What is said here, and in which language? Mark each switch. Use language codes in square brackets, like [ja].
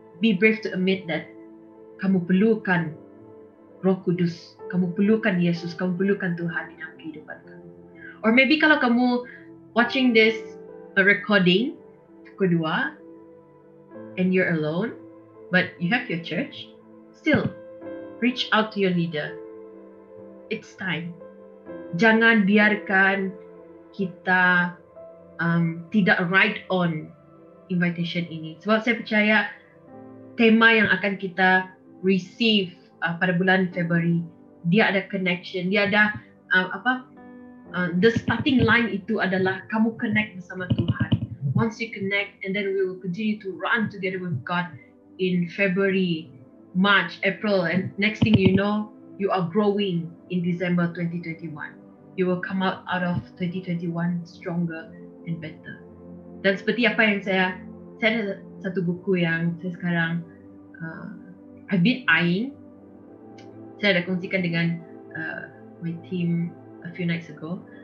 [en] Be brave to admit that [ms] kamu perlukan Roh Kudus, kamu perlukan Yesus, kamu perlukan Tuhan di dalam kehidupan kamu. [en] Or maybe [ms] kalau kamu [en] watching this recording [ms] kedua [en] and you're alone, but you have your church, still reach out to your leader. It's time. [ms] Jangan biarkan kita tidak [en] ride on invitation [ms] ini. Sebab saya percaya tema yang akan kita receive pada bulan Februari, dia ada connection, dia ada [en] the starting line [ms] itu adalah kamu connect bersama Tuhan. [en] Once you connect, and then we will continue to run together with God in February, March, April, and next thing you know, you are growing in December 2021. You will come out of 2021 stronger and better. [ms] Dan seperti apa yang saya ada satu buku yang saya sekarang [en] I've been eyeing. [ms] Saya ada kongsikan dengan [en] my team a few nights ago.